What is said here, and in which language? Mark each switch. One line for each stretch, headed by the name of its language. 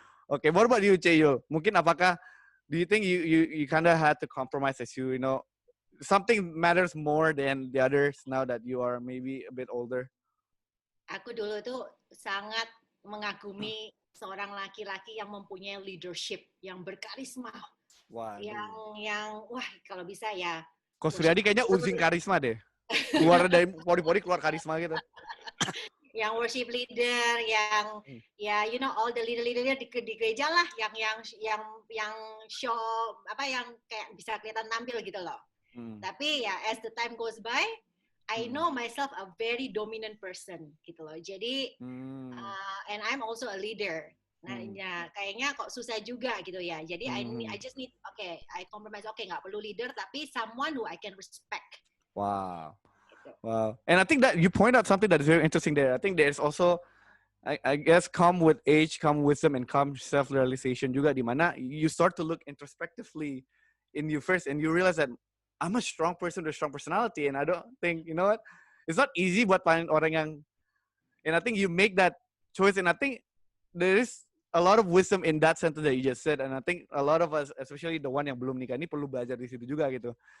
English: Okay, what about you, Cheyo?
Indonesian: Mungkin apakah
English: do you think you kind of had to compromise as you know something matters more than the others now that you are maybe a bit older?
Indonesian: Aku dulu tuh sangat mengagumi seorang laki-laki yang mempunyai leadership, yang berkarisma. Wah. Yang wah kalau bisa ya. Ko Suryadi kayaknya uzing karisma deh. Keluar dari pori-pori keluar karisma gitu. Yang worship leader, yang ya
English: you know all the
Indonesian: leader-leadernya di gereja lah, yang show apa yang kayak bisa kelihatan tampil gitu loh. Tapi ya
English: as the time goes by, I know myself a very dominant person
Indonesian: gitu loh.
English: Jadi and I'm also a leader.
Indonesian: Nah, ya, kayaknya kok susah juga gitu ya.
English: Jadi I just need I compromise.
Indonesian: Nggak perlu leader tapi
English: someone who I can respect. Wow. And I think that you point out something that is very interesting there. I think there's also, I guess, come with age, come wisdom, and come self-realization juga, di mana you start to look introspectively in you first, and you realize that I'm a strong person with a strong personality, and I don't think, you know what, it's not easy
Indonesian: buat paling orang yang,
English: and I think you make that choice, and I think there is a lot of wisdom in that sentence that you just said, and I think a lot of us, especially the one
Indonesian: yang belum nikah ini, perlu belajar di situ juga gitu.